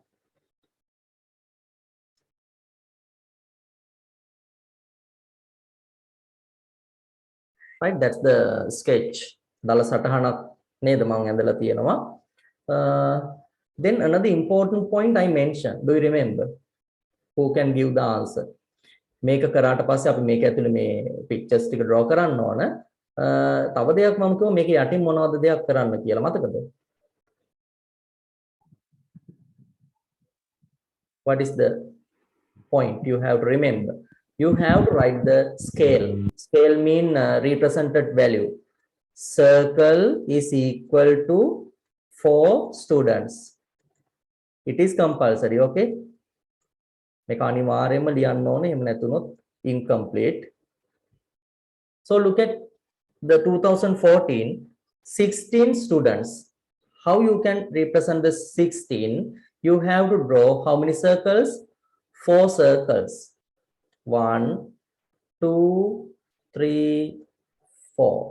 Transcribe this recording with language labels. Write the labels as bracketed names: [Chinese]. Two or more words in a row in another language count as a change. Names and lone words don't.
[English] Right, that's the sketch. [Sinhala] දල සටහනක් නේද මම ඇඳලා තියෙනවා. [English] Then another important point I mentioned, do you remember? Who can give the answer? [Sinhala] මේක කරාට පස්සේ අපි මේක ඇතුලේ මේ pictures ටික draw කරන්න ඕන. තව දෙයක් මම කිව්වා මේක යටින් මොනවද දෙයක් කරන්න කියලා මතකද? [English] What is the point you have to remember? You have to write the scale. Scale mean represented value. Circle is equal to 4 students. It is compulsory. [Sinhala] Okay, මේක අනිවාර්යයෙන්ම ලියන්න ඕනේ, එහෙම නැතුනොත් incomplete. [English] So look at the 2014 16 students. how you can represent the 16? You have to draw how many circles? 4 circles. 1, 2, 3, 4.